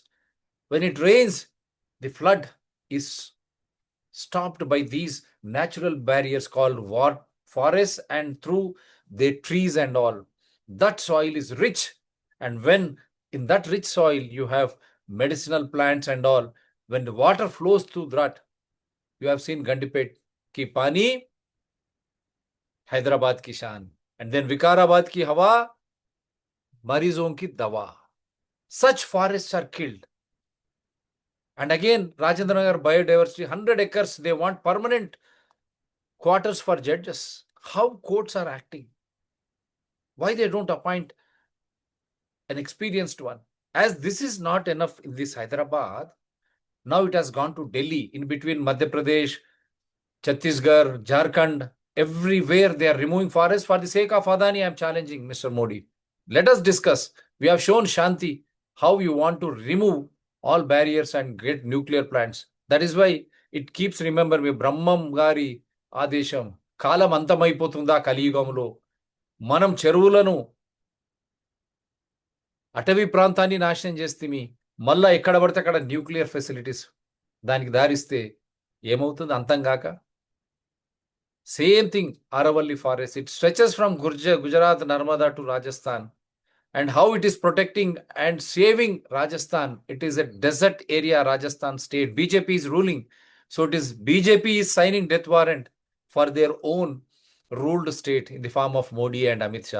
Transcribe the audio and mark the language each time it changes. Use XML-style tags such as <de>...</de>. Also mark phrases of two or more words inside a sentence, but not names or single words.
<en>When it rains, the flood is stopped by these natural barriers called forests, and through the trees and all. That soil is rich, and when in that rich soil you have medicinal plants and all, when the water flows through that, you have seen</en> <hi>गंडीपेट की पानी, हैदराबाद की शान,</hi> <en>and then</en> <hi>विकाराबाद की हवा, मरीज़ों की दवा.</hi> <en>Such forests are killed. And again, Rajendranagar biodiversity, 100 acres, they want permanent quarters for judges. How courts are acting? Why they don't appoint an experienced one? As this is not enough in this Hyderabad, now it has gone to Delhi, in between Madhya Pradesh, Chhattisgarh, Jharkhand, everywhere they are removing forests for the sake of Adani. I am challenging Mr. Modi. Let us discuss. We have shown Shanti how you want to remove all barriers and get nuclear plants. That is why it keeps remember me, Brahmam Gari Adesham,</en> <te>కాలం అంతమైపోతుందా కలియుగంలో, మనం చెరువులను అటవీ ప్రాంతాన్ని నాశనం చేస్తేమి, మళ్ళా ఎక్కడ పడితే అక్కడ</te> <en>nuclear facilities</en> <te>దానికి దారిస్తే ఏమవుతుంది అంతం కాక?</te> <en>same thing Aravalli forest, it stretches from Gujarat, Narmada to Rajasthan, and how it is protecting and saving Rajasthan. It is a desert area, Rajasthan state. BJP is ruling, so it is BJP is signing death warrant for their own ruled state in the form of Modi and Amit Shah.</en>